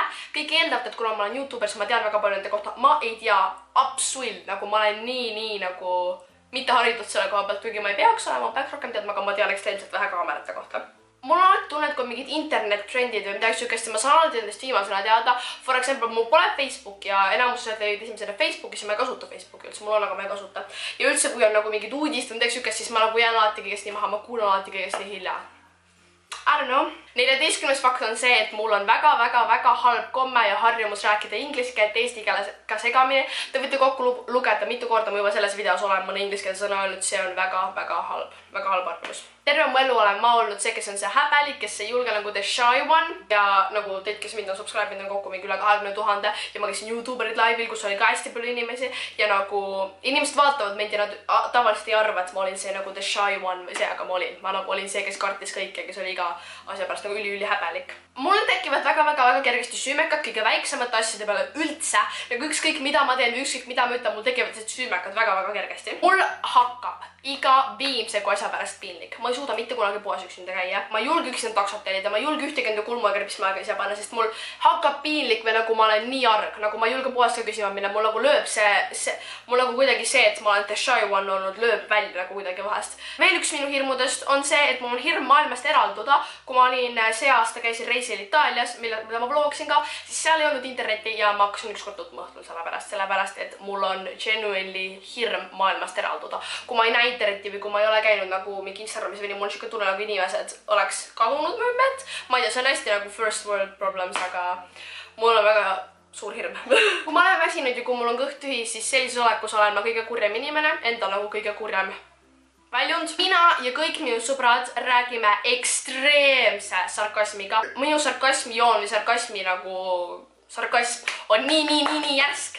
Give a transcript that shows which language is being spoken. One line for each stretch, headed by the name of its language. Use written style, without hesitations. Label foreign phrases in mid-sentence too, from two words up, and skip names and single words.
Estonian: Kõik eeldavad, et kuna ma olen YouTuber, siis ma tean väga palju nende kohta. Ma ei tea absoluut, nagu ma olen nii nagu mitte haritud selle koha pealt, kuigi ma ei peaks olema, ma peaks rohkem teadma, aga ma tean ekstreemselt vähe kaamerate kohta. Mul on alati tunne, et kui mingid internet-trendid või midagi sihukest, ma saan alati nendest viimasena teada.
English: For example,
Estonian: mul pole Facebook ja enamused leid esimesena Facebookis ja ma ei kasuta Facebooki üldse, mul on, aga ma ei kasuta. Ja üldse, kui on nagu mingid uudist või midagi sihukest, siis ma nagu jään alati kõigest nii maha, ma kuulan alati kõigest nii hilja.
English: I don't know. 14.
Estonian: fakt on see, et mul on väga halb komme ja harjumus rääkida inglise keelt eesti keelega segamini. Te võite kokku lugeda, mitu korda ma juba selles videos olen mõne inglise keele sõna öelnud, see on väga halb arvamus. Terve mu elu olen ma olnud see, kes on see häbelik, kes ei julge nagu
English: the shy one
Estonian: ja nagu teid, kes mind on subscribe, on kokku mingi üle 20 000 ja ma käisin YouTuberid live'il, kus oli ka hästi palju inimesi ja nagu inimesed vaatavad mind ja nad tavaliselt ei arva, et ma olin see nagu
English: the shy one
Estonian: või see, aga ma nagu olin see, kes kartis kõike, kes oli iga asja pärast nagu üli häbelik. Mul tekivad väga kergesti süümekad kõige väiksemate asjade peale üldse. Nagu ükskõik mida ma teen või ükskõik mida ma ütlen, mul tekivad süümekad väga kergesti. Mul hakkab iga viimse asja pärast piinlik. Ma ei suuda mitte kunagi poes üksinda käia. Ma ei julge üksinda taksot tellida, ma ei julge ühtegi enda kulmuagerpismaga ise panna, sest mul hakkab piinlik või nagu ma olen nii arg. Nagu ma ei julge poest ka küsima minna, mul nagu lööb mul nagu kuidagi see, et ma olen
English: the shy one
Estonian: olnud, lööb välja nagu kuidagi vahest. Veel üks minu hirmudest on see, et mul on hirm maailmast eralduda. Kui ma olin see aasta käisin reisil Itaalias, mida ma vlogsin ka, siis seal ei olnud internetti ja ma hakkasin ükskord tutma õhtul sellepärast, et mul on genuinely hirm maailmast eralduda. Kui ma ei näe internetti või kui ma ei ole käinud nagu mingi Instagramis või nii, mul on siuke tunne nagu inimesed oleks kadunud mu ümbert. Ma ei tea, see on hästi nagu
English: first world problems,
Estonian: aga mul on väga suur hirm. Kui ma olen väsinud ja kui mul on kõht tühi, siis sellises olekus olen ma kõige kurjem inimene, enda nagu kõige kurjem väljund. Mina ja kõik minu sõbrad räägime ekstreemse sarkasmiga. Minu sarkasmijoon või sarkasmi on nii järsk.